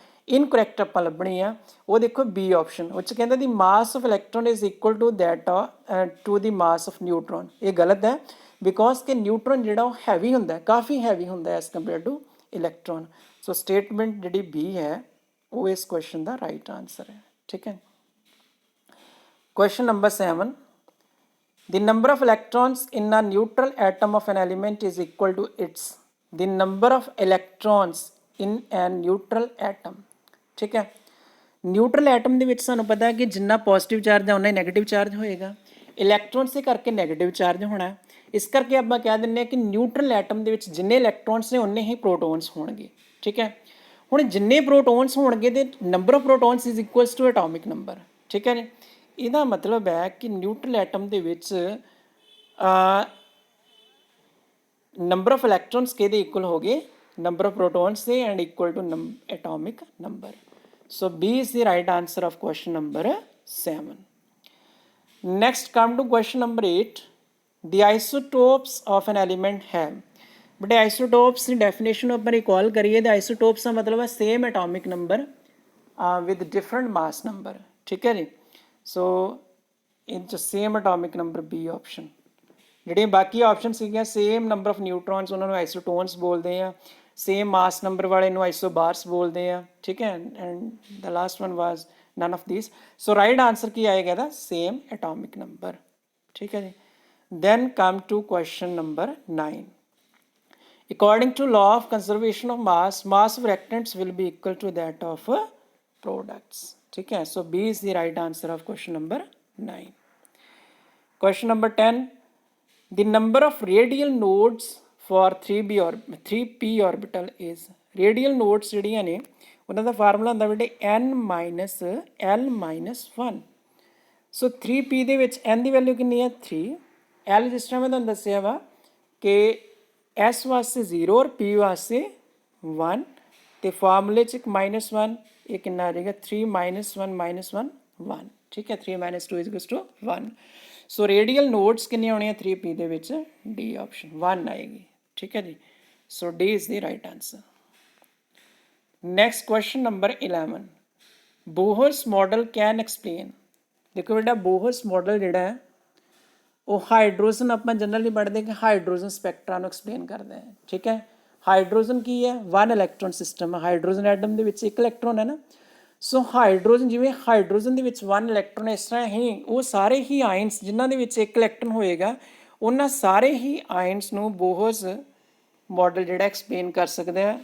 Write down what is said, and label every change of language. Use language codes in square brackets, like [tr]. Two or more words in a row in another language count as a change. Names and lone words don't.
[en] ਇਨਕਰੈਕਟ [pa] ਆਪਾਂ ਲੱਭਣੀ ਆ, ਉਹ ਦੇਖੋ [en] B option, [pa] ਉਹ 'ਚ ਕਹਿੰਦਾ [en] the mass of electron is equal to that to the mass of neutron. [pa] ਇਹ ਗਲਤ ਹੈ, ਬਿਕੋਜ਼ ਕਿ ਨਿਊਟਰੋਨ ਜਿਹੜਾ ਉਹ ਹੈਵੀ ਹੁੰਦਾ, ਕਾਫੀ ਹੈਵੀ ਹੁੰਦਾ [en] as compare to electron. so statement [pa] ਜਿਹੜੀ ਬੀ ਹੈ ਉਹ ਇਸ ਕੁਐਸਚਨ ਦਾ [en] right answer [pa] ਹੈ। ਠੀਕ ਹੈ, [en] question number 7, the number of electrons in a neutral atom of an element is equal to its, the number of electrons in a neutral atom। [pa] ਠੀਕ ਹੈ, [en] neutral atom [pa] ਦੇ ਵਿੱਚ ਸਾਨੂੰ ਪਤਾ ਹੈ ਕਿ ਜਿੰਨਾ [en] positive charge [pa] ਹੈ ਉਨਾ ਹੀ [en] negative charge [pa] ਹੋਏਗਾ, ਇਲੈਕਟ੍ਰੋਨਸ ਦੇ ਕਰਕੇ [en] negative charge [pa] ਹੋਣਾ। ਇਸ ਕਰਕੇ ਆਪਾਂ ਕਹਿ ਦਿੰਦੇ ਹਾਂ ਕਿ [en] neutral atom [pa] ਦੇ ਵਿੱਚ ਜਿੰਨੇ ਇਲੈਕਟ੍ਰੋਨਸ ਨੇ ਉਨੇ ਹੀ ਪ੍ਰੋਟੋਨਸ ਹੋਣਗੇ। ਠੀਕ ਹੈ, ਹੁਣ ਜਿੰਨੇ ਪ੍ਰੋਟੋਨਸ ਹੋਣਗੇ ਤੇ [en] number of protons is equals to atomic number. [pa] ਠੀਕ ਹੈ ਜੀ, ਇਹਦਾ ਮਤਲਬ ਹੈ ਕਿ [en] neutral atom [pa] ਦੇ ਵਿੱਚ [en] number of electrons [pa] ਕਿਹਦੇ ਇਕੁਅਲ ਹੋ ਗਏ? [en] number of protons ਦੇ, and equal to atomic number. so B is the right answer of question number 7. Next come to question number 8. The isotopes of an element have, but isotopes ਦੀ definition ਆਪਾਂ recall [pa] ਕਰੀਏ ਤਾਂ [en] isotopes [pa] ਦਾ ਮਤਲਬ ਹੈ [en] same atomic number with different mass number। [pa] ਠੀਕ ਹੈ ਜੀ, ਸੋ ਇਹ 'ਚ [en] same atomic number B option। [pa] ਜਿਹੜੀਆਂ ਬਾਕੀ ਆਪਸ਼ਨ ਸੀਗੀਆਂ [en] same number of neutrons [pa] ਉਹਨਾਂ ਨੂੰ ਆਈਸੋਟੋਨਸ ਬੋਲਦੇ ਆ, [en] same mass number [pa] ਵਾਲੇ ਨੂੰ ਆਈਸੋਬਾਰਸ ਬੋਲਦੇ ਆ। ਠੀਕ ਹੈ, [en] and the last one was none of these. so right answer [pa] ਕੀ ਆਏਗਾ ਇਹਦਾ? [en] same atomic number. [pa] ਠੀਕ ਹੈ ਜੀ, [en] then come to question number 9. According to law of conservation of mass, mass of reactants will be equal to that of products। [pa] ਠੀਕ ਹੈ, [en] so B is the right answer of question number 9. Question number 10. The number of radial nodes for 3p orbital is, radial nodes [pa] ਜਿਹੜੀਆਂ ਨੇ ਉਹਨਾਂ ਦਾ ਫਾਰਮੂਲਾ ਹੁੰਦਾ ਬੇਟੇ [en] n minus l minus 1। [pa] ਸੋ 3p ਦੇ ਵਿੱਚ n ਦੀ ਵੈਲਿਊ ਕਿੰਨੀ ਹੈ? 3। l ਜਿਸ ਤਰ੍ਹਾਂ ਮੈਂ ਤੁਹਾਨੂੰ ਦੱਸਿਆ ਵਾ ਕਿ s ਵਾਸਤੇ 0 ਔਰ p ਵਾਸਤੇ 1 ਤੇ ਫਾਰਮੂਲੇ 'ਚ ਇੱਕ -1, ਇਹ ਕਿੰਨਾ ਆ ਜਾਏਗਾ? 3 - 1 - 1 1। ਠੀਕ ਹੈ, 3 - 2 = 1। [en] so radial nodes [pa] ਕਿੰਨੇ ਆਉਣੇ ਆ 3p ਦੇ ਵਿੱਚ? [en] D option [pa] 1 ਆਏਗੀ। ਠੀਕ ਹੈ ਜੀ, [en] so D is the right answer. Next question number 11. Bohr's model can explain [pa] ਦੇਖੋ ਬੇਟਾ ਬੋਹਰਸ ਮਾਡਲ ਜਿਹੜਾ ਹੈ ਉਹ ਹਾਈਡਰੋਜਨ ਆਪਾਂ ਜਨਰਲੀ ਪੜ੍ਹਦੇ ਕਿ [en] hydrogen spectra [pa] ਨੂੰ ਐਕਸਪਲੇਨ ਕਰਦਾ ਹੈ। ਠੀਕ ਹੈ, ਹਾਈਡਰੋਜਨ ਕੀ ਹੈ? 1 [en] electron system [pa] ਹੈ। ਹਾਈਡਰੋਜਨ ਐਟਮ ਦੇ ਵਿੱਚ 1 ਇਲੈਕਟ੍ਰੋਨ ਹੈ ਨਾ। ਸੋ ਹਾਈਡਰੋਜਨ, ਜਿਵੇਂ ਹਾਈਡਰੋਜਨ ਦੇ ਵਿੱਚ 1 ਇਲੈਕਟ੍ਰੋਨ, ਇਸ ਤਰ੍ਹਾਂ ਹੀ ਉਹ ਸਾਰੇ ਹੀ ਆਇਨਸ ਜਿਨ੍ਹਾਂ ਦੇ ਵਿੱਚ 1 ਇਲੈਕਟ੍ਰੋਨ ਹੋਏਗਾ, ਉਹਨਾਂ ਸਾਰੇ ਹੀ ਆਇਨਸ ਨੂੰ ਬੋਹਰਸ ਮੋਡਲ ਜਿਹੜਾ ਐਕਸਪਲੇਨ ਕਰ ਸਕਦਾ ਹੈ।